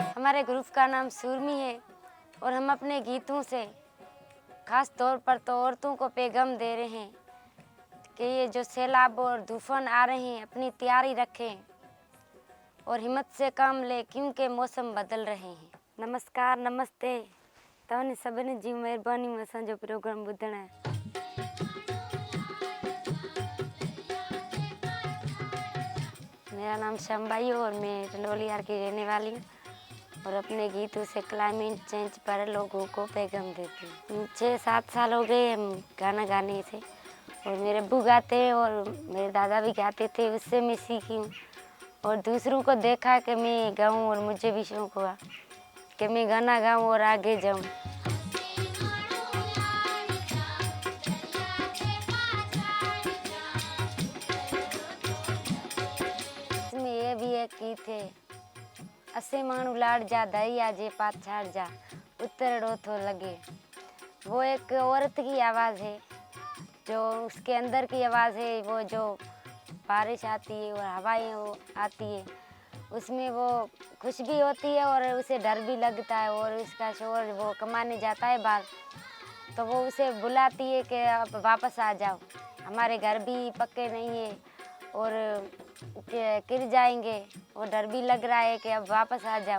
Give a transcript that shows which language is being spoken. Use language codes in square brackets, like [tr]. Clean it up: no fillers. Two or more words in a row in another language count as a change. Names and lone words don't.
[ur] ہمارے گروپ کا نام سرمی ہے اور ہم اپنے گیتوں سے خاص طور پر تو عورتوں کو پیغام دے رہے ہیں کہ یہ جو سیلاب اور طوفان آ رہے ہیں اپنی تیاری رکھیں اور ہمت سے کام لیں کیونکہ موسم بدل رہے ہیں. نمسکار، نمستے. [sd] तव्हांजी सभिनी जी महिरबानी में असांजो प्रोग्राम ॿुधण है। [ur] میرا نام شنبائی ہے اور میں ٹنڈولیار کی رہنے والی ہوں اور اپنے گیتوں سے [en] climate change [ur] پر لوگوں کو پیغام دیتی ہوں. 6-7 سال ہو گئے ہم گانا گانے سے اور میرے ابو گاتے ہیں اور میرے دادا بھی گاتے تھے، اس سے میں سیکھی ہوں اور دوسروں کو دیکھا کہ میں گاؤں اور مجھے بھی شوق ہوا کہ میں گانا گاؤں اور آگے جاؤں. اسمیں یہ بھی ایک گیت ہے, [sd] असे माण्हू लाड़ जा दरिया जे पाछाड़ जा उतरड़ो तो लगे। [ur] وہ ایک عورت کی آواز ہے، جو اسکے اندر کی آواز ہے. وہ جو بارش آتی ہے اور ہوائیں آتی ہے، اسمیں وہ خوش بھی ہوتی ہے اور اسے ڈر بھی لگتا ہے اور اسکا شوہر وہ کمانے جاتا ہے باہر، تو وہ اسے بلاتی ہے کہ اب واپس آ جاؤ، ہمارے گھر بھی پکے نہیں ہے اور گر جائیں گے اور ڈر بھی لگ رہا ہے کہ اب واپس آ جاؤ.